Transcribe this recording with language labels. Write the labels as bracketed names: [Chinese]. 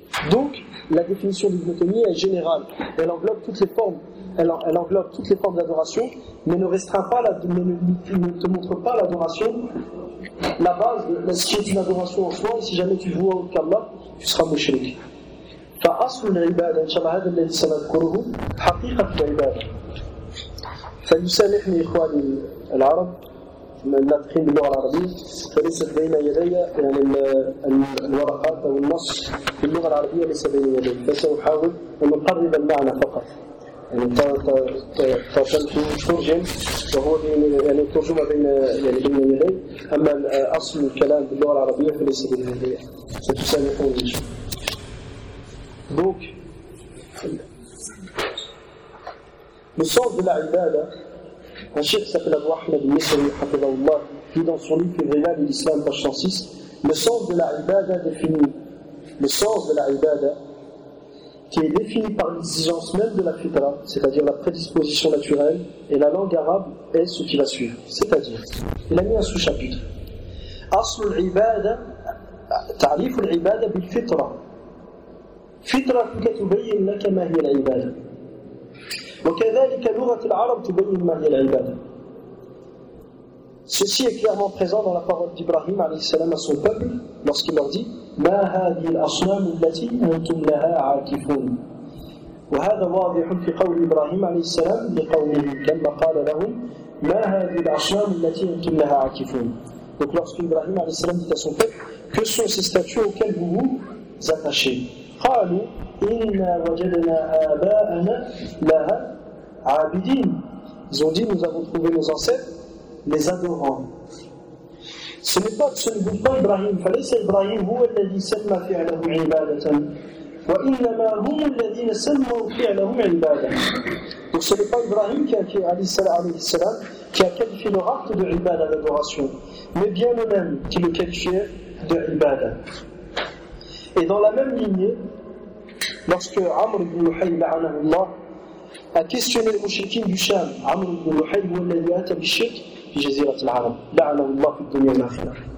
[French] Donc, la définition d'Ibn Taymiyyah est générale. Elle englobe toutes les formes. Elle englobe toutes les formes d'adoration, mais ne restreint pas, ne te montre pas l'adoration. La base, si c'est une adoration en soi, si jamais tu vois autre qu'Allah, tu seras mushrik. [Arabic] فأصل العبادة إن شاء الله هذا الذي سنذكره حقيقة العبادة. فيسامحني إخواني العرب من ناطقين باللغة العربية، فليست بين يدي يعني الورقات أو النص باللغة العربية ليس بين يدي، فسأحاول أن أقرب المعنى فقط. يعني ترجمت ترجم وهو يعني ترجمة بين يعني بين يدي، أما أصل الكلام باللغة العربية فليس بين يدي. فتسامحوني. [French] Donc, le sens de la ibada, un cheikh qui s'appelle Abou Ahmed ibn Sulaym Hafidhahullah, qui dans son livre Fivrilal l'Islam, page 106, le sens de la ibada défini, le sens de la ibada, qui est défini par l'exigence même de la fitra, c'est-à-dire la prédisposition naturelle, et la langue arabe est ce qui va suivre. C'est-à-dire, il a mis un sous-chapitre. [Arabic] Asl al-ibada, ta'rif al-ibada bil fitra. فطرتك تبين لك ما هي العبادة وكذلك لغة العرب تبين ما هي العبادة. [French] Ceci est clairement présent dans la parole d'Ibrahim عليه السلام à son peuple lorsqu'il leur dit [Arabic] ما هذه الأصنام التي أنتم لها عاكفون. وهذا واضح في قول إبراهيم عليه السلام لقومه لما قال لهم ما هذه الأصنام التي أنتم لها عاكفون. [French] Donc lorsque Ibrahim عليه السلام dit à son peuple, que sont ces statues auxquelles vous vous attachez? [Arabic] قالوا إنا وجدنا آباءنا لها عابدين. [French] Ils ont dit, nous avons trouvé nos ancêtres les adorants. Ce n'est pas Ibrahim. [Arabic] فليس إبراهيم هو الذي سمى فعله عبادة وإنما هم الذين سموا فعلهم عبادة. [French] Donc ce n'est pas Ibrahim qui a qualifié leur acte de ibada, d'adoration, mais bien le même qui le qualifiait de ibada. Et dans la même lignée, lorsque Amr ibn Luhay la'anahu Allah, a questionné les mouchriquins du Cham, Amr ibn Luhay, ou l'Aliyata Bishik, qui jazirat al-Arab, [Arabic] la'anallah fi dunya al-akhirah.